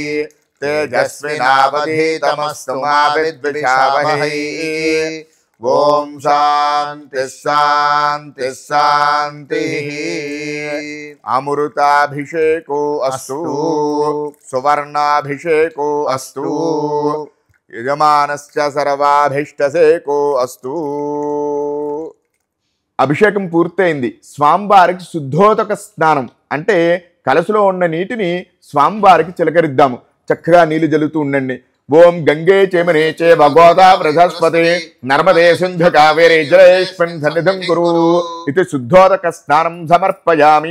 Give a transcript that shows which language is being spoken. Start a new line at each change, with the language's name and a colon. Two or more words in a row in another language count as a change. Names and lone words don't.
Sanskrit: तेजस्विनावधीतमस्तु मा विद्विषावहै ओम शांति शांति शांति अमृताभिषेको अस्तु सुवर्णाभिषेको अस्तु यजमानस्य सर्वाभीष्टसेको अस्तु
Telugu: అభిషేకం పూర్తయింది. స్వామివారికి శుద్ధోదక స్నానం అంటే కలశలో ఉన్న నీటిని స్వామివారికి చిలకరిద్దాము. చక్కగా నీళ్లు జల్లుతూ ఉండండి.
Sanskrit: ॐ गङ्गे चेमने चेव गोदा बृहस्पति नर्मदे सिन्धु कावेरी जलेस्मिन् सन्निधं कुरु ఇది शुद्धोदक स्नानं समर्पयामि.